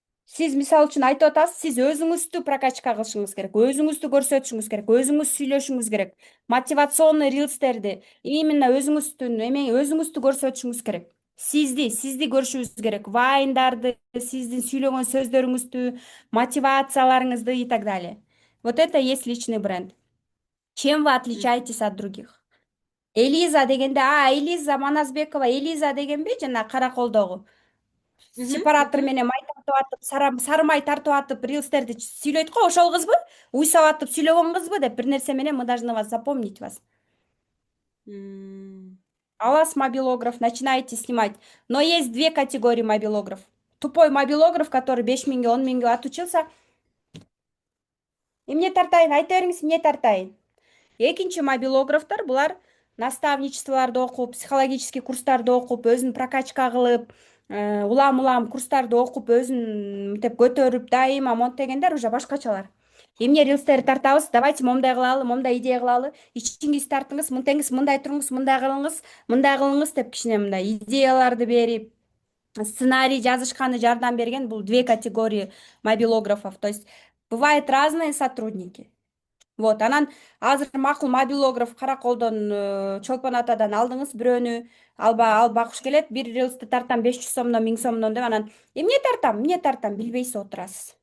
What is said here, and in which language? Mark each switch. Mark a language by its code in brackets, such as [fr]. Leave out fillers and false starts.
[ky] Сиз мисалы үчүн айтып атасыз, сиз өзүңүздү прокачка кылышыңыз керек, өзүңүздү көрсөтүшүңүз керек, өзүңүз сүйлөшүңүз керек. Мотивационный рилстерди именно өзүңүздү көрсөтүшүңүз керек. Сизди көрүшүңүз керек. Вайндарды, сиздин сүйлөгөн сөздөрүңүздү, мотивацияларыңызды [ru] и так далее. Вот это и есть личный бренд. Чем вы отличаетесь от других? [ky] Элиза дегенде, Элиза Маназбекова, Элиза дегенби жана Караколдогу. Сепаратор менен май тартып атып, сары май тартып атып, рилстерди сүйлөйт го, ошол кызбы? Уй сабатып сүйлөгөн кызбы деп бир нерсе менен [ru] мы должны вас запомнить вас. А вас мобилограф, начинаете снимать. Но есть 2 категории мобилограф. Тупой мобилограф, который [ky] 5 миңге, 10 миңге [ru] отучился. [ky] Эмне тартайын, айта бериңиз, эмне тартайын. Экинчи мобилографтар булар наставничестволорду окуп, психологический курстарды окуп, өзүн прокачка кылып, улам курстарды окуп, өзүн мынтип көтөрүп, дайыма монтегендер уже башкачалар. Эмне рилстерди тартабыз, давайте момундай кылалы, момундай идея кылалы, ичиңизди тартыңыз, мынтеңиз, мындай туруңуз, мындай кылыңыз деп кичине мындай идеяларды берип, сценарий жазышканы жардам берген. Бул [ru] 2 категории мобилографов. То есть бывают разные сотрудники. [ky] Вот, анан азыр макул мобилограф Караколдон, Чолпон атадан алдыңыз бирөөнү, ал бакыш келет, бир рилсти тартам 500 сомдон, 1000 сомдон деп, анан эмне тартам, билбейсиз отурасыз.